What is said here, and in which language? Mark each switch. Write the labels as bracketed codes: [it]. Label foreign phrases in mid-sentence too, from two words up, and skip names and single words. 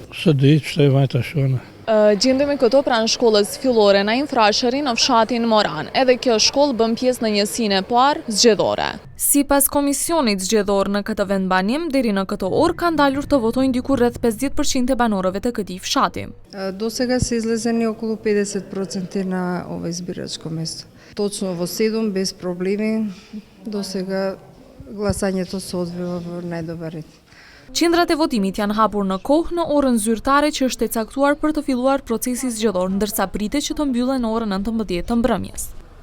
[sq] Së ditë pse vajta shone. Gjendemi këto pranë shkollës fillore në Infrashëri në fshatin Moran. Edhe kjo shkollë bën pjesë në njësinë e parë zgjedhore. Sipas komisionit zgjedhor në këtë vendbanim, deri në këtë orë kanë dalur të votojnë diku rreth 50% e banorëve të këtij fshati. [mk] До сега са излезени около 50% на ovo избирачко место. Точно во 7 без проблеми. До сега гласањето се одвива во најдобар ред. [sq] Qendrat e votimit janë hapur në kohë në orën zyrtare që është e caktuar për të filluar procesi zgjedhor, ndërsa pritet që të mbyllen në orën 19 të mbrëmjes.